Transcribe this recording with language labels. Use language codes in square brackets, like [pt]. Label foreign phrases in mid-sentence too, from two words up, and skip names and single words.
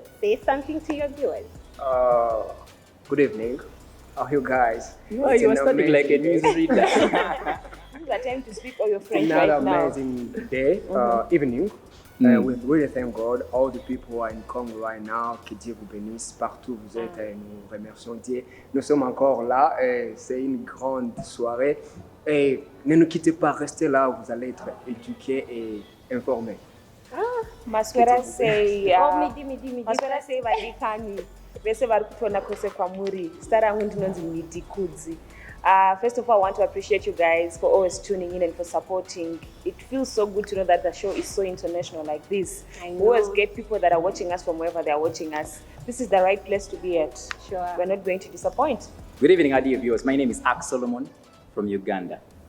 [en] Say something to your viewers. Good evening. How are you guys? You are studying like a news reader. This is the time to speak all your French right now. Another amazing day, evening. We really thank God, all the people who are in Congo right now, [fr] que Dieu vous bénisse, partout où vous êtes, nous remercions Dieu. Nous sommes encore là, c'est une grande soirée. Et ne nous quittez pas, restez là, vous allez être éduqués et informés. [sn] Maswera say vadikani vese vari kutona kwese kwamuri. Zita rangu ndinonzi Midi Kudzi. [en] First of all, I want to appreciate you guys for always tuning in and for supporting. It feels so good to know that the show is so international like this. We always get people that are watching us from wherever they are watching us. This is the right place to be at. Sure. We're not going to disappoint. Good evening, our dear viewers. My name is Ak Solomon from Uganda.